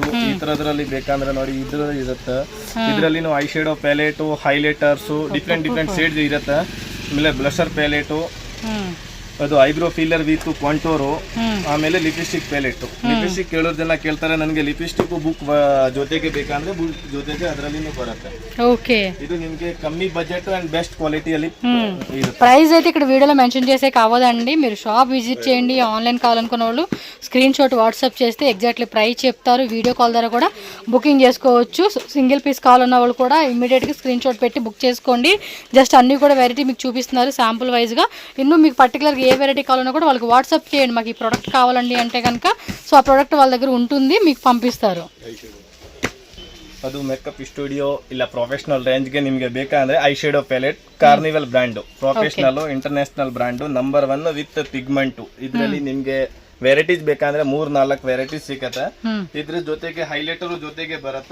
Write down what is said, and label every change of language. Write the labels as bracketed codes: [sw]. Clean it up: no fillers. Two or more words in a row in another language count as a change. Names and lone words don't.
[kn] ಈ ತರದ್ರಲ್ಲಿ ಬೇಕಂದ್ರೆ ನೋಡಿ ಇದ್ರಲ್ಲಿ ಇರುತ್ತೆ. ಇದರಲ್ಲಿ [en] eye shadow palette, highlighters different shades [kn] ಇರುತ್ತೆ. ಆಮೇಲೆ [en] blusher palette, [kn] ಅದು [en] eyebrow filler with contour, [kn] ಆಮೇಲೆ [en] lipstick palette. [kn] ಲಿಪ್ಸ್ಟಿಕ್ ಕೇಳೋರ್ ಜನ ಕೇಳ್ತಾರೆ ನನಗೆ [en] lipstick book [kn] ಜೊತೆಗೆ ಬೇಕಂದ್ರೆ ಬುಕ್ ಜೊತೆಗೆ ಅದರಲ್ಲಿನೂ ಬರುತ್ತೆ. [te] ఓకే. [kn] ಇದು ನಿಮಗೆ ಕಮ್ಮಿ [en] budget and best qualityಯಲ್ಲಿ [te] ప్రైస్ అయితే ఇక్కడ వీడియోలో మెన్షన్ చేసే కావదండి. మీరు [en] shop visit [te] చేయండి. ఆన్లైన్ కావాలనుకున్న వాళ్ళు [en] screenshot WhatsApp [te] చేస్తే [en] exactly price [te] చెప్తారు. [en] video call [te] ద్వారా కూడా బుకింగ్ చేసుకోవచ్చు. [en] single piece [te] కావాలన్న వాళ్ళు కూడా ఇమ్మీడియట్గా [en] screenshot [te] పెట్టి బుక్ చేసుకోండి. జస్ట్ అన్నీ కూడా వెరైటీ మీకు చూపిస్తున్నారు శాంపుల్ వైజ్గా. ಇನ್ನೂ మీకు పర్టికులర్గా ఏ వెరైటీ కావాలన్నా కూడా వాళ్ళకి వాట్సాప్ చేయండి. మాకు ఈ ప్రోడక్ట్ కావాలండి అంటే కనుక సో ఆ ప్రోడక్ట్ వాళ్ళ దగ్గర ఉంటుంది, మీకు పంపిస్తారు. [kn] ಅದು [en] makeup studio [kn] ಇಲ್ಲ ಪ್ರೊಫೆಷನಲ್ ರೇಂಜ್ಗೆ ನಿಮಗೆ ಬೇಕಂದ್ರೆ [en] eye shadow palette [kn] ಕಾರ್ನಿವಲ್ [en] brand professional international brand number 1 with pigment. [kn] ಇದರಲ್ಲಿ ನಿಮಗೆ ವೆರೈಟೀಸ್ ಬೇಕಂದ್ರೆ 3-4 ವೆರೈಟೀಸ್ ಸಿಗುತ್ತೆ. ಇದ್ರ ಜೊತೆಗೆ ಹೈಲೈಟರ್ ಜೊತೆಗೆ ಬರುತ್ತೆ.